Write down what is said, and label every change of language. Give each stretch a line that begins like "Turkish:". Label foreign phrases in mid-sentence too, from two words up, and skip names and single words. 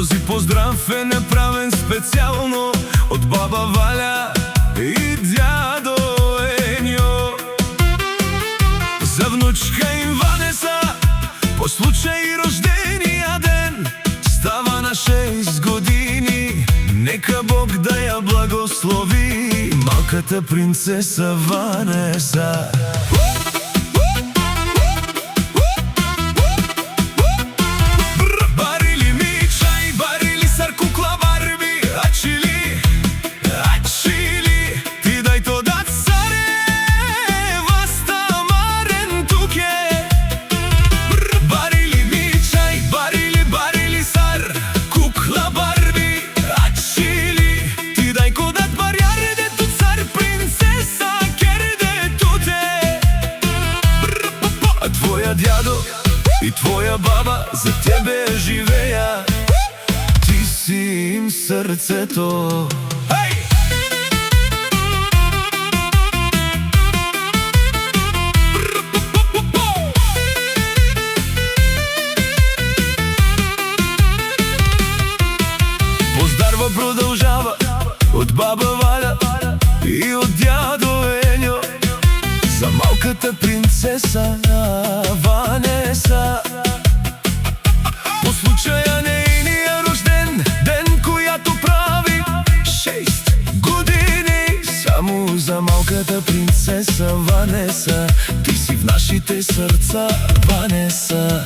Bulgarian: поздрав е направен специјално од баба Валя и дјадо Ењо. За внучка им Ванеса, по случај рождениот ден, става на 6 години. Нека Бог да ја благослови малката принцеса Ванеса.
Romany: Барили ми чај, барили сар кукла Барби, ачили, ачили, ти дај то да царе, васта марен туке. Барили ми чај, барили, барили сар кукла Барби, ачили, ти дај кодат барјарде ту цар принцеса керде туте.
Bulgarian: А твоја дјадо и твоја баба за тебе живеја, ти си им срцето. Поздрава продолжава од баба Валя и од дјадо Ењо за малката принцеса Ванеса. По случаја нејниот рожден ден, којато прави 6 години. Само за малката принцеса Ванеса, ти си в нашите срца, Ванеса.